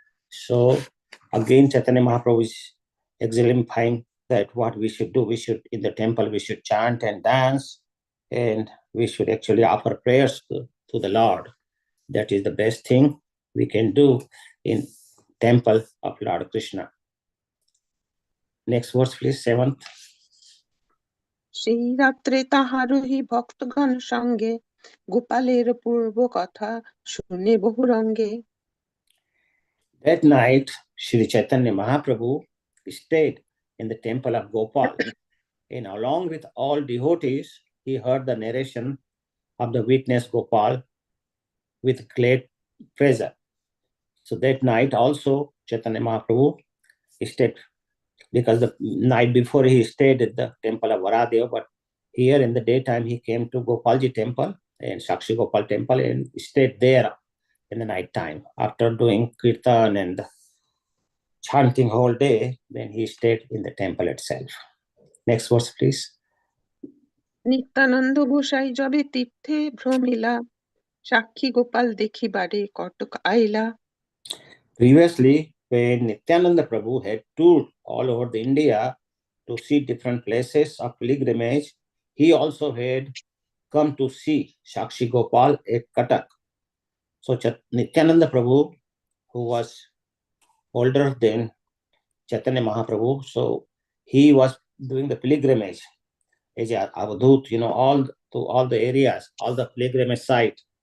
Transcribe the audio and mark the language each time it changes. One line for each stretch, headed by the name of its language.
English: So again, Chaitanya Mahaprabhu is exemplifying that what we should do. We should, in the temple, we should chant and dance, and we should actually offer prayers to the Lord. That is the best thing we can do in temple of Lord Krishna. Next verse, please, 7th.
Bangla: সেই রাত্রে তাহারই ভক্তগণ সঙ্গে, গোপালের পূর্ব কথা শুনে বহু রঙ্গে।
English: That night, Sri Chaitanya Mahaprabhu stayed in the temple of Gopal, and along with all devotees, he heard the narration of the witness Gopal with great pleasure. So that night also, Chaitanya Mahaprabhu stayed, because the night before he stayed at the temple of Varadeva, but here in the daytime he came to Gopalji temple and Sakshi Gopal temple and stayed there in the night time after doing kirtan and chanting whole day, then he stayed in the temple itself. Next verse, please.
Bangla: Nityananda গোসাই যবে তীর্থে ভ্রমিলা সাক্ষী গোপাল দেখিবারে কটক আইলা
English: Previously, when Nityananda Prabhu had toured all over the India to see different places of pilgrimage, he also had come to see Sakshi Gopal at Cuttack. So Nityananda Prabhu, who was older than Chaitanya Mahaprabhu, so he was doing the pilgrimage as Avadhut, all the areas, all the pilgrimage sites.